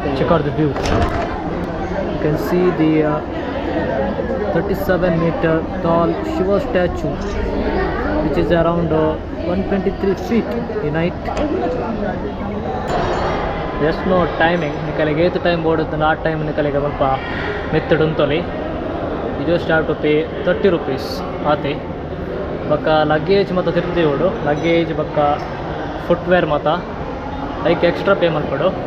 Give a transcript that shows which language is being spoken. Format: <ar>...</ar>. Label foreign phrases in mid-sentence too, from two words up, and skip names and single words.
<en>out the view. You can see the 37-meter tall Shiva statue, which is around 123 feet in height. There's no timing.</en> <tcy>ನಿಕಲಿಗೆ ಏತ್ ಟೈಮ್ ಬೋಡುತ್ತೆ ಆ ಟೈಮ್ ನಿಕಲಿಗೆ ಸ್ವಲ್ಪ ಮೆತ್ತಡು ಉಂತೊಲಿ.</tcy> <en>You just have to pay 30 rupees ಆತಿ.</en> <tcy>ಬಕ್ಕ ಲಗೇಜ್ ಮತ್ತು ತಿರ್ತೀವೋಡು ಲಗೇಜ್ ಬಕ್ಕ ಫುಟ್ವೇರ್ ಮತ್ತು ಅದಕ್ಕೆ</tcy> <en>extra pay</en> <tcy>ಮಾಡ್ಕೊಡು.</tcy>